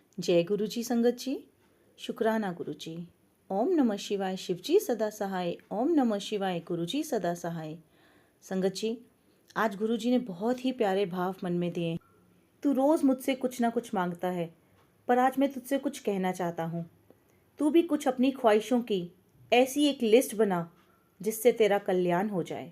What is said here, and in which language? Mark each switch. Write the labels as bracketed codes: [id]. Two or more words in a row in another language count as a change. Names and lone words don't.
[hi] जय गुरु जी संगत जी। शुक्राना गुरु जी। [sa] ओम नमः शिवाय। [hi] शिव जी सदा सहाय। [sa] ओम नमः शिवाय। [hi] गुरु जी सदा सहाय। संगत जी, आज गुरु जी ने बहुत ही प्यारे भाव मन में दिए। तू रोज मुझसे कुछ ना कुछ मांगता है, पर आज मैं तुझसे कुछ कहना चाहता हूँ। तू भी कुछ अपनी ख्वाहिशों की ऐसी एक लिस्ट बना जिससे तेरा कल्याण हो जाए।